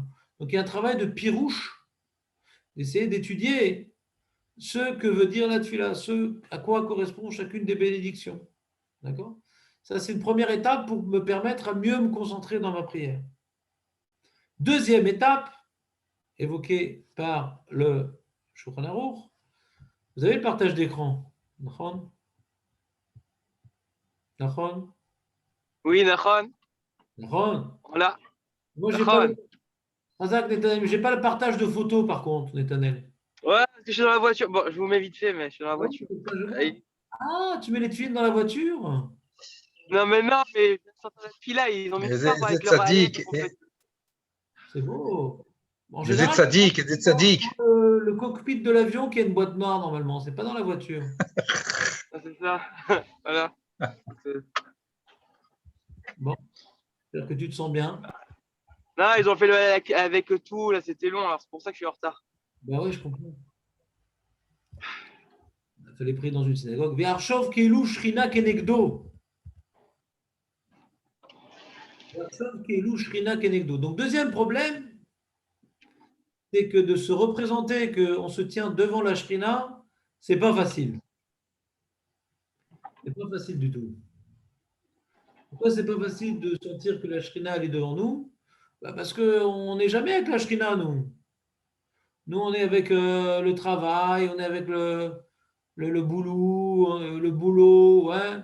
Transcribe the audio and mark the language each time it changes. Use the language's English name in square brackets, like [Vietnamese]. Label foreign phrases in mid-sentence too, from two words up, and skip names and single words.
[French] Donc, il y a un travail de pirouche, d'essayer d'étudier ce que veut dire la tefila, ce à quoi correspond chacune des bénédictions. D'accord? Ça, c'est une première étape pour me permettre à mieux me concentrer dans ma prière. Deuxième étape, évoquée par le Shulchan Aruch, vous avez le partage d'écran. Nachon? Nachon? Oui, Nachon. Nachon? Voilà. Moi, j'ai pas le partage de photos, par contre, Netanel. Ouais, parce que je suis dans la voiture. Bon, je vous mets vite fait, mais je suis dans la voiture. Ah, tu mets les tuiles dans la voiture? Non, mais cette fille-là, ils ont mis ça avec leur Aleph. C'est beau. En Des général, tzaddik, des tzaddik. le cockpit de l'avion qui a une boîte noire, normalement. C'est pas dans la voiture. C'est ça. Voilà. Bon, j'espère que tu te sens bien. Non, ils ont fait avec tout, là, c'était long, alors c'est pour ça que je suis en retard. Ben oui, je comprends. Il fallait prier dans une synagogue. [Hebrew] ויחשוב כאילו שכינה כנגדו. ויחשוב כאילו שכינה כנגדו. [French] Donc, deuxième problème, c'est que de se représenter qu'on se tient devant la shrina, c'est pas facile. C'est pas facile du tout. Pourquoi c'est pas facile de sentir que la Shrina elle est devant nous? Bah, parce qu'on n'est jamais avec la Shrina, nous. Nous, on est avec le travail, on est avec le boulot, ouais.